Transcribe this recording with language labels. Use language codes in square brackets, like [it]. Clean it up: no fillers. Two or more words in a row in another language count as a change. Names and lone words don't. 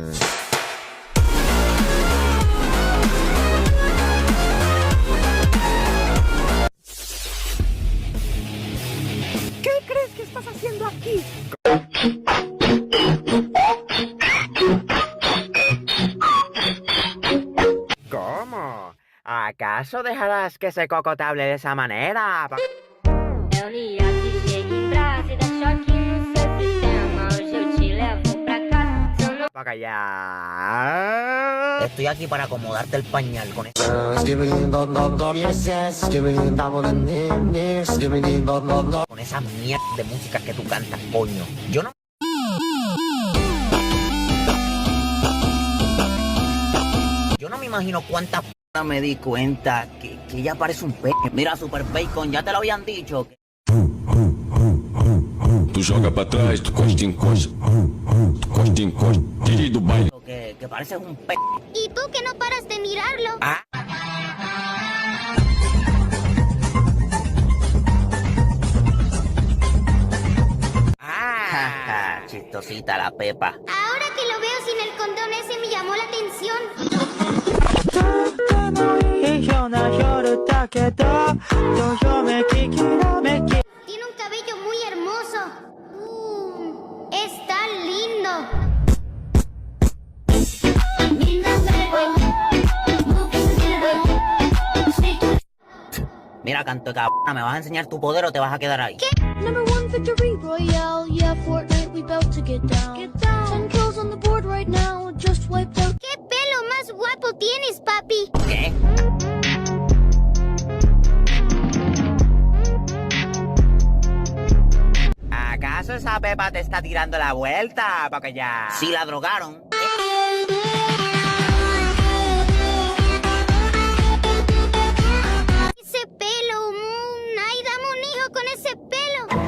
[es] ¿Qué crees que estás haciendo aquí? ¿Cómo? ¿Acaso dejarás que ese coco te hable de esa manera? [pt] É o Niak, chega em brasa e dá choque no seu sistema. Hoje eu te levo pra casa. Se eu não [es] Para callar. Estoy aquí para acomodarte el pañal con eso. Con esa mierda de música que tú cantas, coño. Yo no. Yo no me imagino cuántas p me di cuenta que ella parece un pe. Mira, Super Bacon, ya te lo habían dicho. [pt] Tu joga pra trás, tu costa encosta, tu costa encosta, DJ do baile. [es] Que pareces un pe. ¿Y tú que no paras de mirarlo? Ah. Ah, chistosita la Pepa. Ahora que lo veo sin el condón ese me llamó la atención. Tiene un cabello muy hermoso. Está lindo. Mira, canto de cabrona, ¿me vas a enseñar tu poder o te vas a quedar ahí? [en] Number one victory royale, yeah, Fortnite, we bout to get down. Get down. 10 kills on the board right now, just wiped out. [es] ¿Qué pelo más guapo tienes, papi? ¿Qué? ¿Acaso esa Pepa te está tirando la vuelta? Porque ya... Sí, la drogaron. Ese pelo, ay, dame un hijo con ese pelo.